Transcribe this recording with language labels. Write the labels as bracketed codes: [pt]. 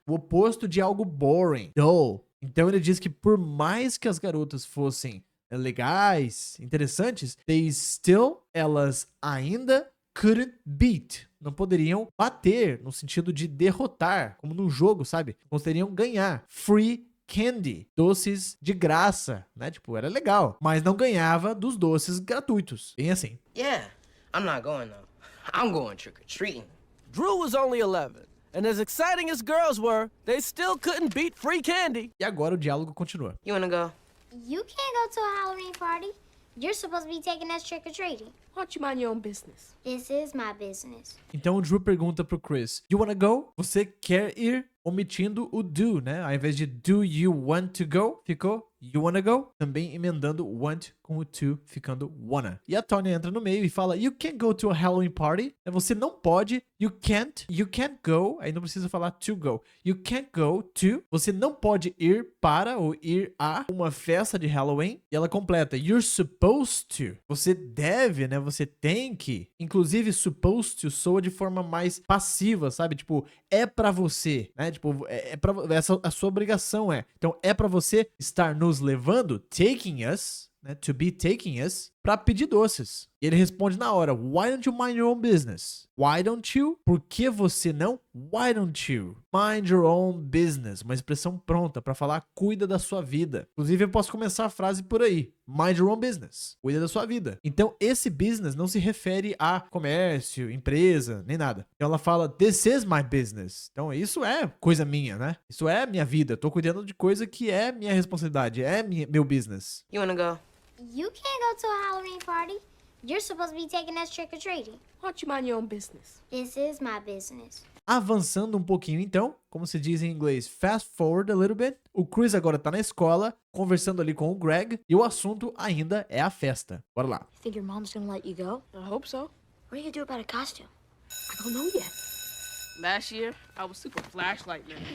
[pt] O oposto de algo boring, dull. Então ele diz que por mais que as garotas fossem legais, interessantes, elas ainda [en] couldn't beat. [pt] Não poderiam bater, no sentido de derrotar, como num jogo, sabe? Não poderiam ganhar. Free candy, doces de graça, né? Tipo, era legal. Mas não ganhava dos doces gratuitos. Bem assim. [en] Yeah, I'm not going though. I'm going trick or treating. Drew was only 11, and as exciting as girls were, they still couldn't beat free candy. [pt] E agora o diálogo continua. [en] You wanna go? You can't go to a Halloween party. You're supposed to be taking us trick-or-treating. Why don't you mind your own business? This is my business. [pt] Então o Drew pergunta pro Chris, [en] you wanna go? [pt] Você quer ir? Omitindo o do, né? Ao invés de [en] do you want to go, [pt] ficou [en] you wanna go? [pt] Também emendando want com o to, ficando wanna. E a Tony entra no meio e fala, [en] you can't go to a Halloween party. [pt] Você não pode, [en] you can't go. [pt] Aí não precisa falar [en] to go. You can't go to. [pt] Você não pode ir para ou ir a uma festa de Halloween. E ela completa, [en] you're supposed to. [pt] Você deve, né? Você tem que. Inclusive, supposed to soa de forma mais passiva, sabe? Tipo, é pra você, né? Tipo, essa a sua obrigação é. Então, é pra você estar nos levando, [en] taking us, [pt] né? [en] To be taking us, [pt] pra pedir doces. E ele responde na hora, [en] why don't you mind your own business? Why don't you? [pt] Por que você não? [en] Why don't you mind your own business? [pt] Uma expressão pronta pra falar cuida da sua vida. Inclusive, eu posso começar a frase por aí. [en] Mind your own business. [pt] Cuida da sua vida. Então, esse business não se refere a comércio, empresa, nem nada. Então, ela fala, [en] this is my business. [pt] Então, isso é coisa minha, né? Isso é minha vida. Eu tô cuidando de coisa que é minha responsabilidade. É meu business. [en] You wanna go? You can't go to a Halloween party. You're supposed to be taking us trick-or-treating. Why don't you mind your own business? This is my business. [pt] Avançando um pouquinho então, como se diz em inglês, [en] fast forward a little bit. [pt] O Chris agora tá na escola, conversando ali com o Greg, e o assunto ainda é a festa. Bora lá. [en] You think your mom's gonna let you go? I hope so. What are you gonna do about a costume? I don't know yet. Last year, I was super flashlight man.